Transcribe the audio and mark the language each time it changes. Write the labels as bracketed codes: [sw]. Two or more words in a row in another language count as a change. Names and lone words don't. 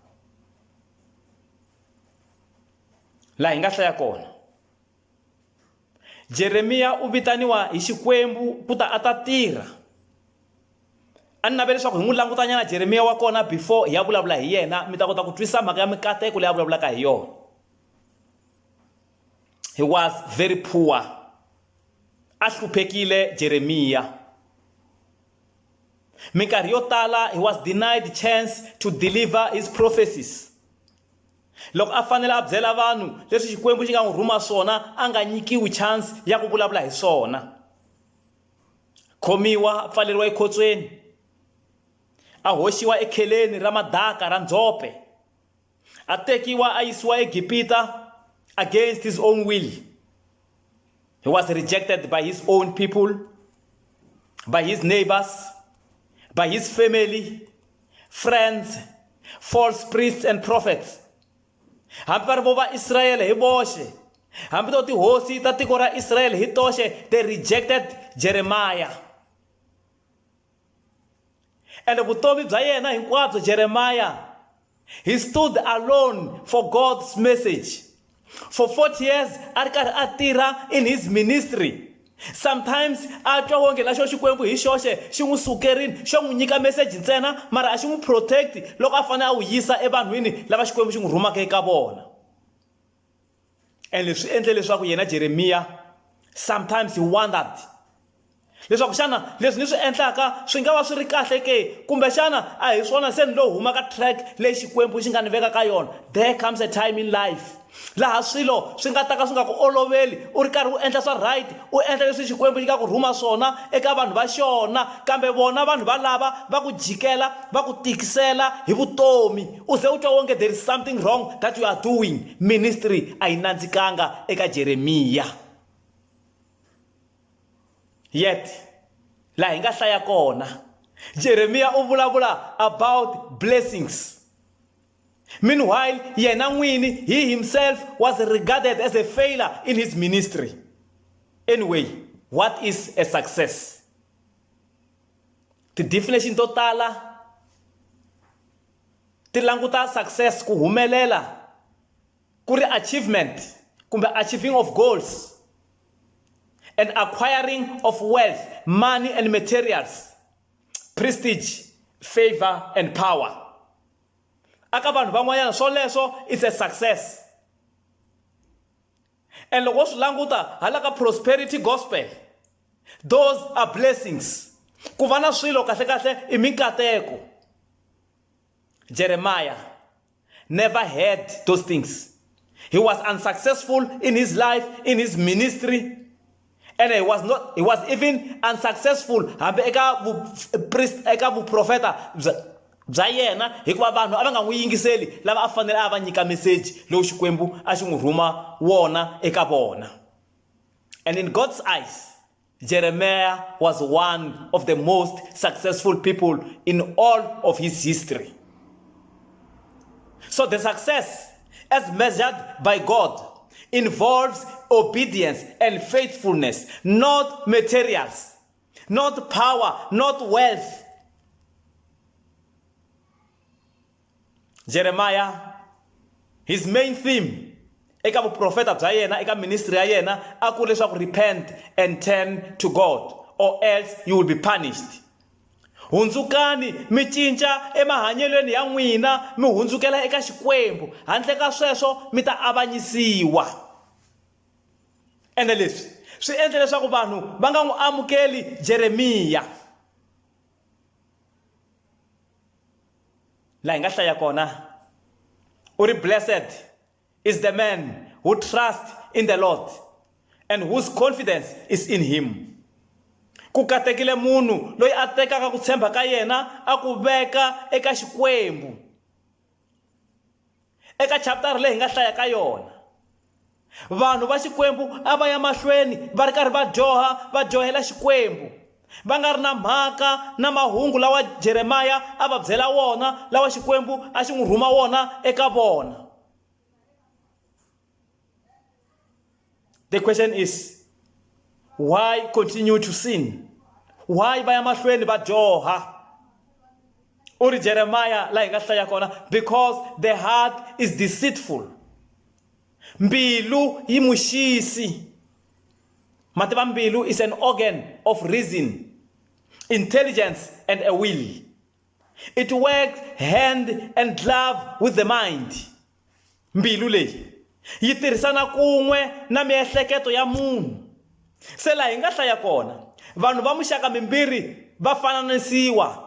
[ts] Laha hi nga hlaya kona, Jeremiya u vitaniwa hi Xikwembu ku ta a ta tirha. A ni navela leswaku hi n'wi langutanyana Jeremiya wa kona before hi ya vulavula hi yena, mi ta kota ku twisisa mhaka ya mikateko leyi a vulavulaka hi yona. [en] He was very poor. [ts] A hluphekile Jeremiya. Minkarhi yo tala [en] he was denied chance to deliver his prophecies. [ts] Loko a fanele a byela vanhu leswi Xikwembu xi nga n'wi rhuma swona, a nga nyikiwi chance ya ku vulavula hi swona. Khomiwa, a pfaleriwa ekhotsweni, a hoxiwa ekheleni ra madaka ra ndzhope, a tekiwa a yisiwa eGibita [en] against his own will. He was rejected by his own people, by his neighbors, by his family, friends, false priests and prophets. [ts] Hambi va ri vo va Israyele hi voxe, hambi to tihosi ta tiko ra Israyele hi toxe, [en] they rejected Jeremiah. And [ts] vutomi bya yena hinkwabyo [en] Jeremiah, he stood alone for God's message. For 40 years [ts] a ri karhi a tirha [en] in his ministry. [ts] Sometimes a twa wonge la xo Xikwembu hi xoxe xi n'wi sukerini xo n'wi nyika message ntsena, mara a xi n'wi protect loko a fanele a wu yisa evanhwini lava Xikwembu xi n'wi rhumaka eka vona. And leswi endle leswaku yena Jeremiya [en] sometimes he wondered [ts] leswaku xana leswi ni swi endlaka swi nga va swi ri kahle ke, kumbe xana a hi swona se ni lo huma ka track leyi Xikwembu xi nga ni veka ka yona. [en] There comes a time in life [ts] laha swilo swi nga ta ka swi nga ku oloveli, u ri karhi u endla swa right, u endla leswi Xikwembu xi nga ku rhuma swona eka vanhu va xona, kambe vona vanhu valava va ku jikela, va ku tikisela hi vutomi. U ze u twa wonge [en] there is something wrong that you are doing. [ts] Ministry a yi nandzikanga eka Jeremiya. Yet laha hi nga hlaya kona, Jeremiya u vulavula [en] about blessings. Meanwhile, [ts] yena n'wini, [en] he himself was regarded as a failure in his ministry. Anyway, what is a success? [ts] Ti definition to tala ti languta success ku humelela ku ri achievement kumbe [en] achieving of goals and acquiring of wealth, money and materials, prestige, favor and power. [ts] Aka vanhu van'wanyana swoleswo [en] it's a success. And [ts] loko swi languta hala ka [en] prosperity gospel, those are blessings. [ts] Ku va na swilo kahle kahle i minkateko. [en] Jeremiah never had those things. He was unsuccessful in his life, in his ministry, and he was even unsuccessful [ts] hambi eka vuprofeta bya yena, hikuva vanhu a va nga n'wi yingiseli lava a fanele a va nyika message lowu Xikwembu a xi n'wi rhuma wona eka vona. [en] And in God's eyes, Jeremiah was one of the most successful people in all of his history. So the success, as measured by God, involves obedience and faithfulness, not materials, not power, not wealth. Jeremiah, his main theme [ts] eka vuprofeta bya yena, eka ministry ya yena, a ku leswaku [en] repent and turn to God, or else you will be punished. [ts] Hundzukani mi cinca emahanyelweni ya n'wina, mi hundzukela eka Xikwembu, handle ka sweswo mi ta avanyisiwa. Ende leswi swi endle leswaku vanhu va nga n'wi amukeli Jeremiya. La hi nga hlaya kona, u ri [en] blessed is the man who trusts in the Lord and whose confidence is in him. [ts] Ku katekile munhu loyi a tekaka ku tshemba ka yena a ku veka eka Xikwembu. Eka chapter leyi hi nga hlaya ka yona, vanhu va Xikwembu a va ya mahlweni va ri karhi va johela Xikwembu, va nga ri na mhaka na mahungu lawa Jeremiah a va byela wona, lawa Xikwembu a xi n'wi rhuma wona eka vona. [en] The question is, why continue to sin? [ts] Why va ya mahlweni va joha? Uri Jeremiah la hi nga hlaya kona, [en] because the heart is deceitful. [ts] Mbilu yi muxisi. Mativa mbilu [en] is an organ of reason, intelligence, and a will. It works hand and glove with the mind. [ts] Mbilu leyi yi tirhisana kun'we na miehleketo ya munhu. Se la hi nga hlaya kona, vanhu va muxaka mimbirhi va fananisiwa.